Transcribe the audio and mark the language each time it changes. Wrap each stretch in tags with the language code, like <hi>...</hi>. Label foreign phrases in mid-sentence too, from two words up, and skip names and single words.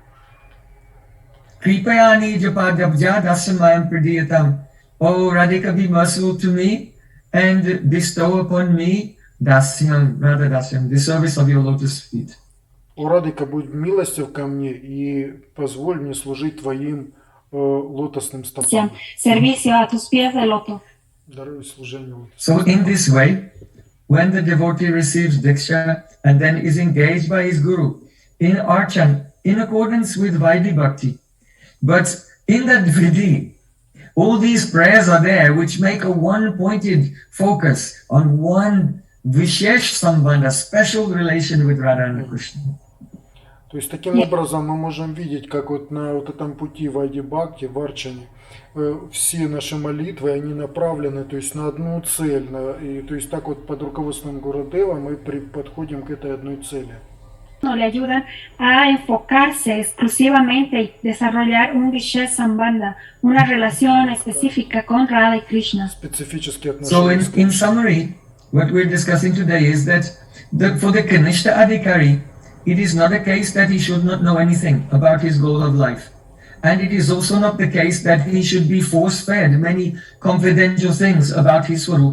<sa>Kripayani Japadabja Dasamayam Pradiyatam.</sa> <en>Oh Radhika, be merciful to me and bestow upon me Dasyam, Radha Dasyam, the service of your lotus feet.</en> <ru>О Радика, будь милостив ко мне и позволь мне служить твоим лотосным стопам.</ru> <es>Servicio a tus pies de loto.</es> <en>So in this way, when the devotee receives Diksha and then is engaged by his guru in archan, in accordance with Vaidhi Bhakti, but in that Vidhi, all these prayers are there which make a one-pointed focus on one Vishesh Sambandha, special relation with Radha and Krishna.</en> <ru>То есть таким образом мы можем видеть, как вот на вот этом пути Вайди Бхакти, в Арчане, все наши молитвы, они направлены, то есть на одну цель. И то есть так вот под руководством Гурудева мы подходим к этой одной цели.</ru> <es>no le ayudan a enfocarse exclusivamente y desarrollar un Vishesh Sambandha, una relación específica con Radha y Krishna.</es> <en>So in summary, what we're discussing today is that for the Kanishta Adhikari, it is not a case that he should not know anything about his goal of life. And it is also not the case that he should be force-fed many confidential things about his Swarup.</en>